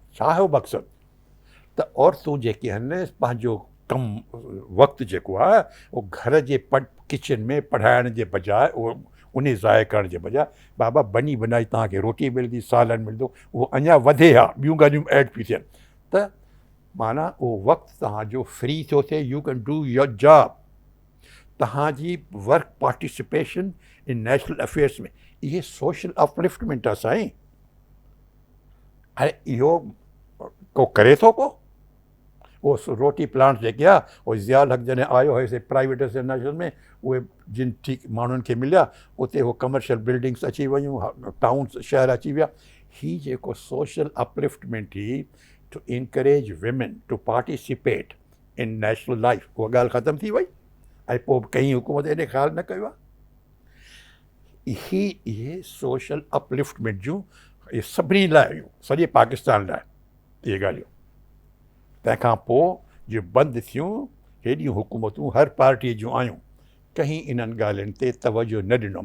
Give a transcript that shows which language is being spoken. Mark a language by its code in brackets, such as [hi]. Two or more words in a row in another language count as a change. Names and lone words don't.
[sd] छा हो मक़सदु त औरतूं जेके आहिनि पंहिंजो कमु वक़्तु जेको आहे उहो घर जे किचन में पढ़ाइण जे बजाए, उहो उन ज़ाय करण जे बजाए बाबा बनी बनाई तव्हांखे रोटी मिलंदी, सालन मिलंदो, उहो अञा वधे हा, ॿियूं ॻाल्हियूं ऐड पियूं थियनि। त माना उहो वक़्तु तव्हांजो फ्री थो थिए, [en] you can do your job. तव्हांजी work participation in national affairs में, [sd] इहे [en] social upliftment [sd] आहे साईं। ऐं इहो को करे थो को? उहो रोटी प्लांट जेके आहे उहो ज़ियाल हक़ जॾहिं आयो हुयोसीं [en] private national [sd] में, उहे जिन ठीकु माण्हुनि खे मिलिया, उते उहो [en] commercial buildings [sd] अची वियूं, टाउन्स शहर अची विया। [en] ही जेको social upliftment he to encourage women to participate in national life, [sd] उहा ॻाल्हि ख़तमु थी वई। ऐं पोइ कंहिं हुकूमत एॾे ख़्यालु न कयो आहे। इहे [en] social upliftment [sd] जूं इहे सभिनी लाइ हुयूं, सॼे पाकिस्तान लाइ इहे ॻाल्हियूं। तंहिंखां पोइ जो बंदि थियूं, हेॾियूं हुकूमतूं हर पार्टीअ जूं आयूं, कंहिं इन्हनि ॻाल्हियुनि ते तवजो न ॾिनो।